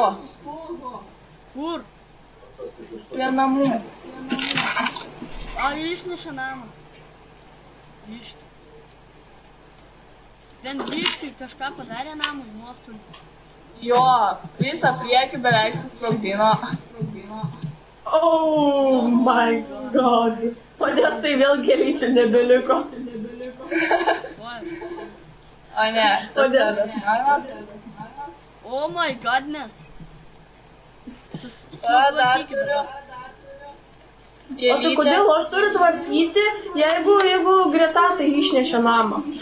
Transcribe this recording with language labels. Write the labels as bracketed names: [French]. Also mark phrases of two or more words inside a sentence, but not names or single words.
[Lithuanian] Kur? Prie namų. Išnešė namą. Biški. Bent biški kažką padarė namui nuostolį. Jo, visą priekį beveik susprogdino. [English] Oh my god. [Lithuanian] Kodėl tai vėl gėlyčių nebeliko? O ne, tas kelias mano. [English] Oh my godness. [Lithuanian] Sutvarkykit dabar. O tai kodėl aš turiu tvarkyti, jeigu Greta tai išnešė namą?